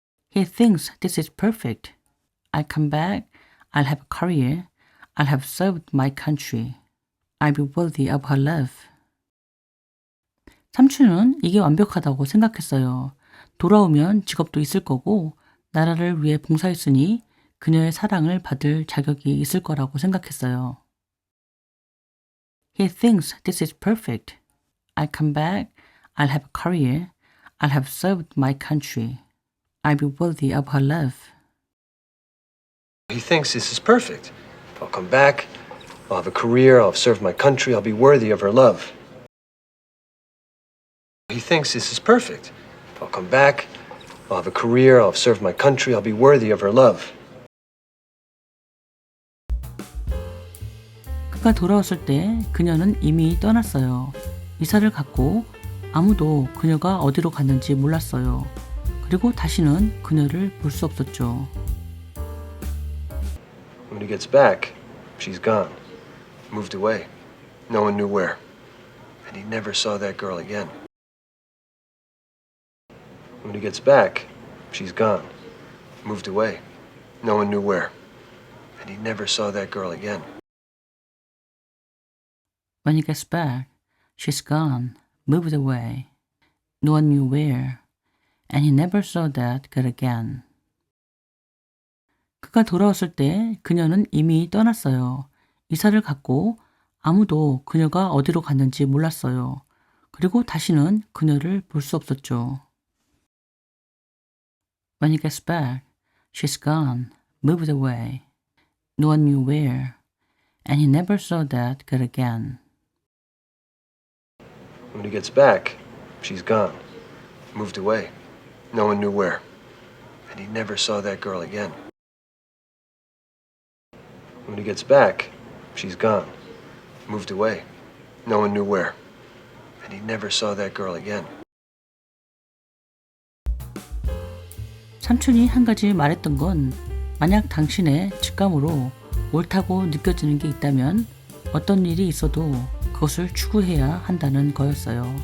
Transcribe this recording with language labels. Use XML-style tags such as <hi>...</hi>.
<en>He thinks this is perfect. I'll come back, I'll have a career, I'll have served my country, I'll be worthy of her love.</en> <ko>삼촌은 이게 완벽하다고 생각했어요. 돌아오면 직업도 있을 거고 나라를 위해 봉사했으니 그녀의 사랑을 받을 자격이 있을 거라고 생각했어요.</ko> <en>He thinks this is perfect. I'll come back, I'll have a career. I'll have served my country. I'll be worthy of her love. He thinks this is perfect. I'll come back. I'll have a career. I'll have served my country. I'll be worthy of her love. He thinks this is perfect. I'll come back. I'll have a career. I'll have served my country. I'll be worthy of her love.</en> <ko>그가 돌아왔을 때 그녀는 이미 떠났어요. 이사를 갔고 아무도 그녀가 어디로 갔는지 몰랐어요. 그리고 다시는 그녀를 볼 수 없었죠.</ko> <en>When he gets back, she's gone. Moved away. No one knew where. And he never saw that girl again. When he gets back, she's gone. Moved away. No one knew where. And he never saw that girl again. When he gets back, she's gone, moved away. No one knew where, and he never saw that girl again.</en> <ko>그가 돌아왔을 때 그녀는 이미 떠났어요. 이사를 갔고 아무도 그녀가 어디로 갔는지 몰랐어요. 그리고 다시는 그녀를 볼 수 없었죠.</ko> <en>When he gets back, she's gone, moved away. No one knew where, and he never saw that girl again. When he gets back, she's gone. Moved away. No one knew where. And he never saw that girl again. When he gets back, she's gone. Moved away. No one knew where. And he never saw that girl again.</en> <ko>삼촌이 한 가지 말했던 건 만약 당신의 직감으로 옳다고 느껴지는 게 있다면 어떤 일이 있어도 그것을 추구해야 한다는 거였어요.</ko>